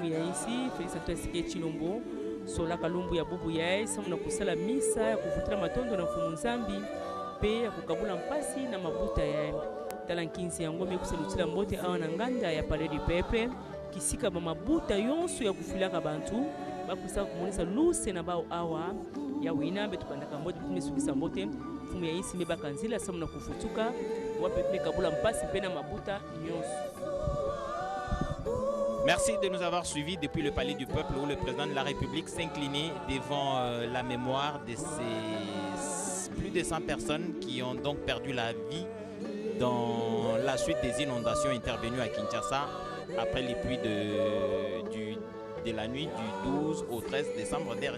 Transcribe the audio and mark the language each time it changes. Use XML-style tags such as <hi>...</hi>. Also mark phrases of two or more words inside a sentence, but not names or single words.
<ktu>ya isi Felix Antoine Sekechilombo sola kalumbu ya bubu yai samu na kusala misa ya kuvutila matondo na mfumu Nzambi pe ya kukabula mpasi na mabuta yai tala nkinzi ya ngome kusalutila mbote awa na nganda ya Palais du Peuple kisika ba mabuta yonso ya kufilaka bantu bakusa kumonesa luse na bao awa ya wina betu bandaka mbote tumesukisa mbote mfumu ya isi meba kanzila samu na kufutuka wapepe kabula mpasi pe na mabuta yonso.</ktu> <fr>Merci de nous avoir suivis depuis le Palais du Peuple où le président de la République s'inclinait devant la mémoire de ses plus plus de 100 personnes qui ont donc perdu la vie dans la suite des inondations intervenues à Kinshasa après les pluies de la nuit du 12 au 13 décembre dernier.</fr>